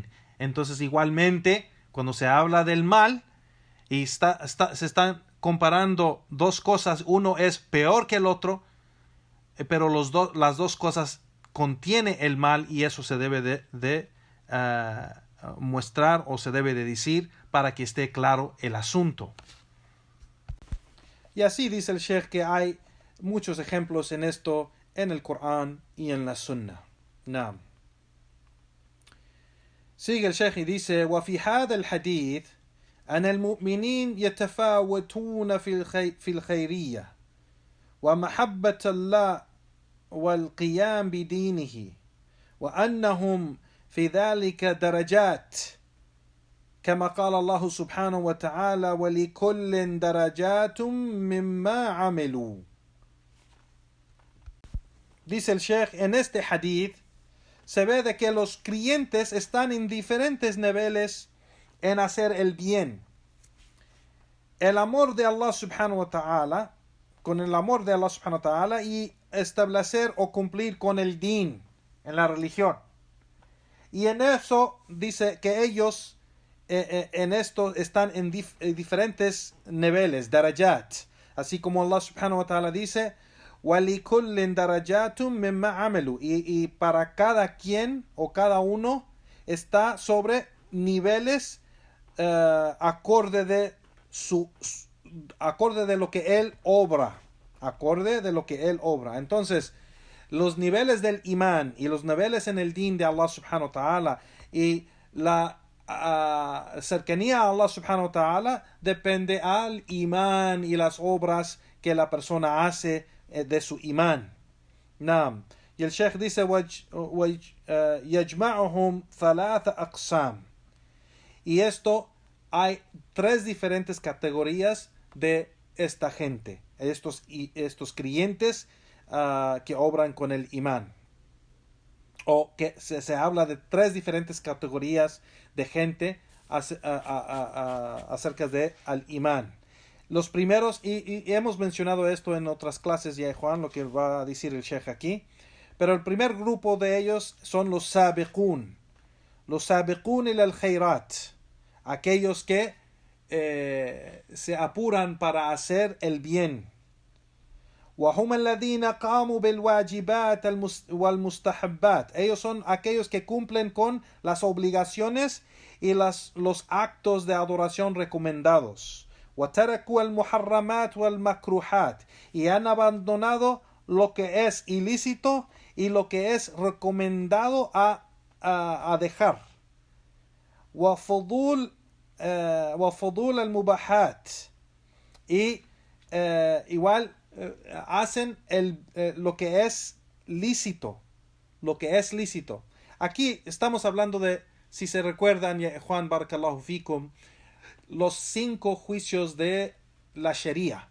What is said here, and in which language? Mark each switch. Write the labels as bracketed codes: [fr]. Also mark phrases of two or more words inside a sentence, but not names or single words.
[es] Entonces, igualmente, cuando se habla del mal y se están comparando dos cosas, uno es peor que el otro, pero las dos cosas contiene el mal, y eso se debe de mostrar o se debe de decir para que esté claro el asunto. Y así dice el Sheikh que hay muchos ejemplos en esto en el Corán y en la Sunna. Naam. Sigue el Sheikh y dice: [ar] وفي هذا الحديث أن المؤمنين يتفاوتون في الخيرية ومحبة الله والقيام بدينه، وأنهم في ذلك درجات، كما قال الله سبحانه وتعالى: ولكل درجات مما عملوا. [es] Dice el Sheikh, en este hadith se ve de que los creyentes están en diferentes niveles en hacer el bien. El amor de [ar] الله سبحانه وتعالى, [es] con el amor de [ar] الله سبحانه وتعالى, [es] y establecer o cumplir con el din, en la religión. Y en eso dice que ellos en esto están en diferentes niveles, darajat. Así como [ar] الله سبحانه وتعالى [es] dice: [ar] وَلِكُلٍّ دَرَجَاتٌ مِمَّا عَمَلُوا. [es] Y para cada quien o cada uno está sobre niveles acorde de lo que él obra. Acorde de lo que él obra. Entonces, los niveles del imán y los niveles en el din de [ar] الله سبحانه وتعالى [es] y la cercanía a [ar] الله سبحانه وتعالى [es] depende al imán y las obras que la persona hace de su imán. Naam. Y el Sheikh dice: [ar] يَجْمَعُهُمْ ثَلَاثَ أَقْسَامٍ. [es] Y esto, hay tres diferentes categorías de esta gente, estos creyentes que obran con el imán. O que se habla de tres diferentes categorías de gente acerca de al imán. Los primeros, y hemos mencionado esto en otras clases, ya Juan, lo que va a decir el Sheikh aquí, pero el primer grupo de ellos son los [ar] السابقون إلى الخيرات, [es] aquellos que se apuran para hacer el bien. [ar] وهم الذين قاموا بالواجبات والمستحبات. [es] Ellos son aquellos que cumplen con las obligaciones y los actos de adoración recomendados. [ar] وتركوا المحرمات والمكروهات. [es] Y han abandonado lo que es ilícito y lo que es recomendado a dejar. [ar] وفضول المباحات. [es] Y igual hacen lo que es lícito. Lo que es lícito. Aquí estamos hablando de, si se recuerdan, Juan [ar] بارك الله فيكم, [es] los 5 juicios de la Sharia.